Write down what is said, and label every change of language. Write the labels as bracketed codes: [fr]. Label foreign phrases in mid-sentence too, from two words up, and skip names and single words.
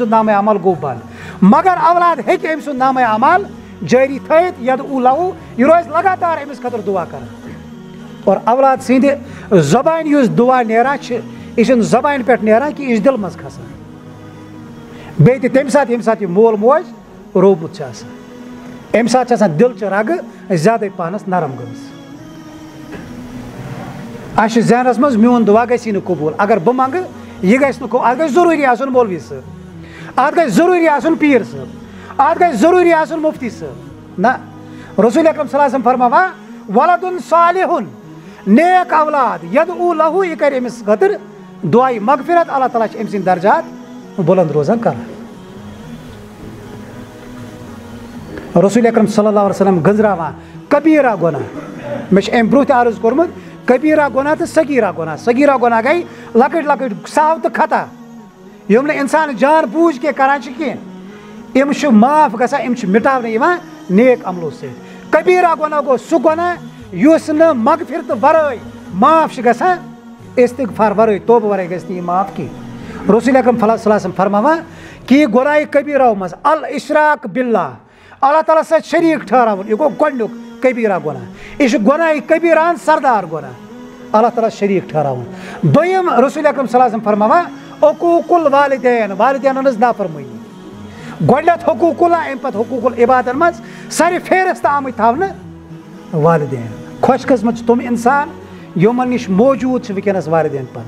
[ks] سُنٛد نامہ اعمال گوٚو بنٛد مگر اولاد ہیٚکہِ أمۍ سُنٛد نامہ اعمال جٲری تھٲیِتھ [ar] یدعوٗ لہوٗ [ks] یہِ روزِ لگاتار أمِس خٲطرٕ دُعا کران اور اولاد سٕنٛدِ زبانہِ یُس دُعا نیران چھِ یہِ چھُنہٕ زبانہِ پٮ۪ٹھ نیران کہِ یہِ چھُ دِلہٕ منٛز کھسان بیٚیہِ تہِ تمہِ ساتہٕ ییٚمہِ ساتہٕ یہِ مول موج روومُت چھُ آسان اَمہِ ساتہٕ چھِ آسان دِلچہِ رگہٕ زیادَے پہنس نرم گٔمٕژ اَسہِ چھُ ذہنس منٛز میون دُعا گژھی نہٕ قبوٗل اگر بہٕ منٛگہٕ یہِ گژھِ نہٕ اَتھ گژھِ ضروٗری آسُن مولوی صٲب اَتھ گژھِ ضروٗری آسُن پیٖر صٲب اَتھ گژھِ ضروٗری آسُن مُفتی صٲب نہ رسول اکرم صلی اللہ علیہ وسلم فرماوان [ar] ولد صالح [ks] نیک اولاد [ar] یدعو لہو [ks] یہ کر امس خاطر دعائی مغفرت اللہ تعالیٰ ام سند درجات بلند روزان کر رسول اکرم صلی اللہ علیہ وسلم گنزراوان کبیرہ گناہ میں ام برونٛہہ تہِ عرض کوٚرمُت کبیرہ گناہ تو صغیرہ گناہ صغیرہ گناہ گئی لکٹ لکٹ سہو تو خطا یم نہ انسان جان بوجھ کے کران کھین ام معاف گژھان ام مٹاونہٕ یوان نیک عملو سۭتۍ کبیرہ گناہ گو سُہ گناہ یُس نہٕ مغفرت ورٲے معاف گژھان استغفار ورٲے توبہ ورٲے گژھِ نہٕ یہِ معاف کینٛہہ رسول اکرم صلی اللہ علیہ وسلم فرماوان کہ یہ گناہ کبیرہ منٛز [ar] الاشراک باللہ [ks] اللہ تعالیٰ سۭتۍ شریٖک ٹھہراوُن یہ گوٚو گۄڈنیُک کبیرہ گناہ یہ گناہ کبیرہ سردار گناہ اللہ تعالیٰ شریٖک ٹھہراوُن دوٚیِم رسول اکرم صلی اللہ علیہ وسلم فرماوان [ar] حقوق الوالدین [ks] والدینن ہٕنٛز نافرمٲنی گۄڈنیٚتھ حقوق اللہ امہِ پتہٕ حقوق العبادن منٛز سارے فہرست آمٕتۍ تھاونہٕ والدین خۄش قسمت چھِ تِم انسان یِمن نِش موجوٗد چھِ وٕنکیٚنس والدین